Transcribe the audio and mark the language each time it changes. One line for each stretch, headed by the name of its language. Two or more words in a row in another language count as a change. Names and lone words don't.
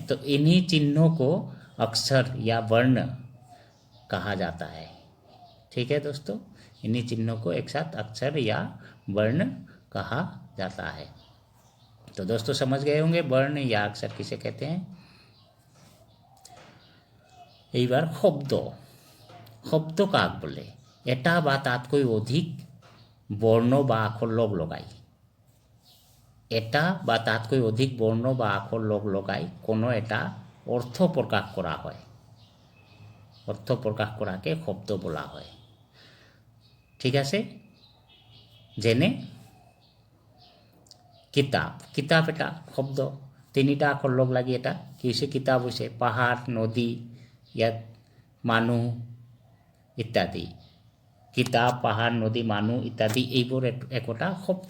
Hindi: तो इन्हीं चिन्हों को अक्षर या वर्ण कहा जाता है। ठीक है दोस्तों, इन्हीं चिन्हों को एक साथ अक्षर या वर्ण कहा जाता है। तो दोस्तों समझ गए होंगे वर्ण या अक्षर किसे कहते हैं।
Assamese: এইবার শব্দ কাক বলে। এটা বা তাতকৈ অধিক বর্ণ বা আখর লগাই। এটা বা তাতকৈ অধিক বর্ণ বা আখর লগাই কোনো এটা অর্থ প্রকাশ করা হয়। অর্থ প্রকাশ করাকে শব্দ বলা হয়। ঠিক আছে। যেনে কিতাপ, কিতাপ এটা শব্দ, তিনিটা আখৰ লগ লাগি এটা কি হৈছে, কিতাপ হৈছে। পাহাৰ, নদী, ইয়াত মানুহ ইত্যাদি। কিতাপ, পাহাৰ, নদী, মানুহ ইত্যাদি এইবোৰ একোটা শব্দ।